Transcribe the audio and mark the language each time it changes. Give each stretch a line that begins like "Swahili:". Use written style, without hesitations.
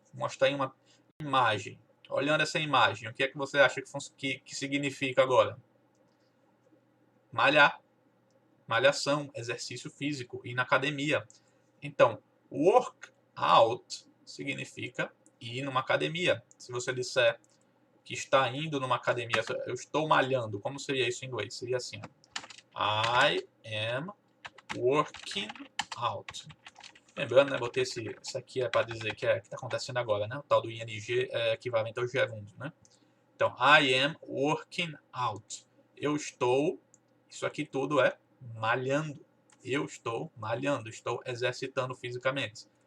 Portuguese: Vou mostrar em uma imagem. Olhando essa imagem, o que é que você acha que significa agora? Malhar. Malhação, exercício físico, ir na academia. Então, work out significa ir numa academia. Se você disser que está indo numa academia, eu estou malhando, como seria isso em inglês? Seria assim,
English: I am working out.
Portuguese: Lembrando, né, botei isso aqui para dizer que está acontecendo agora, né? O tal do ING é equivalente ao gerundo, né? Então,
English: I am working out.
Portuguese: Eu estou, isso aqui tudo é malhando. Eu estou malhando, estou exercitando fisicamente.